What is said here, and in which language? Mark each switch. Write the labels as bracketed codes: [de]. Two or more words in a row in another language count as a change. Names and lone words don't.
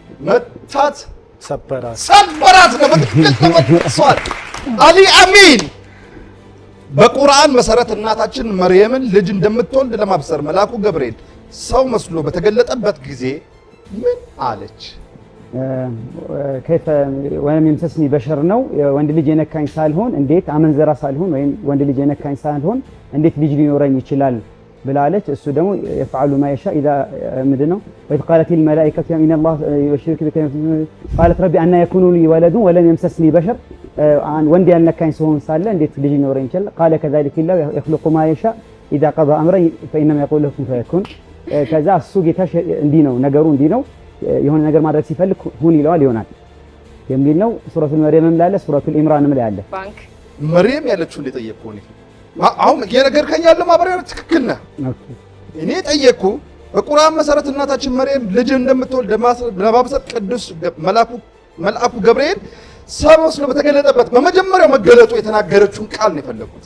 [am] ሰበራት ነው። በትክክል ተመልሷል። አሊ አሚን በቁርአን መሰረት እናታችን መርየምን ልጅ እንደምትወልድ ለማብሰር መልአኩ ገብርኤል ሰው መስሎ በተገለጠበት ጊዜ ምን አለች? [ar] كيف ولم يمسسني بشر [am] ነው። ወንድ ልጅ የነካኝ ሳልሆን እንዴት አመንዘራ ሳልሆን ወይም ወንድ ልጅ የነካኝ ሳልሆን እንዴት ልጅ ሊኖረኝ ይችላል ብላለች። እሱ ደግሞ [ar] يفعل ما يشاء اذا [am] ምንድነው [ar] وإذ قالت الملائكة إن الله يبشرك بكلمة قالت ربي أن يكون لي ولد ولم يمسسني بشر [am] ወንድ ያልነካኝ ሲሆን ሳለ እንዴት ልጅ ሊኖረኝ ይችላል? [ar] قال كذلك الله يخلق ما يشاء إذا قضى أمرا فإنما يقول له كن فيكون። [am] ከዛ እሱ ጌታሽ እንዲህ ነው ነገሩ፣ እንዲህ ነው የሆነ ነገር ማድረግ ሲፈልግ ሁን ይለዋል ይሆናል የሚል ነው። ሱረቱል መርየምም ላይ አለ፣ ሱረቱል ኢምራንም ላይ አለ። ባንክ መርየም ያለችውን የጠየቅኩህ እኔ አሁን የነገርከኝ ያለው ማብራሪያ ትክክል ነህ። እኔ ጠየቅኩ በቁርአን መሰረት እናታችን መርየም ልጅ እንደምትወልድ ለማብሰር ቅዱስ መልአኩ ገብርኤል ሰው መስሎ በተገለጠበት በመጀመሪያው መገለጡ የተናገረችውን ቃል ነው የፈለኩት።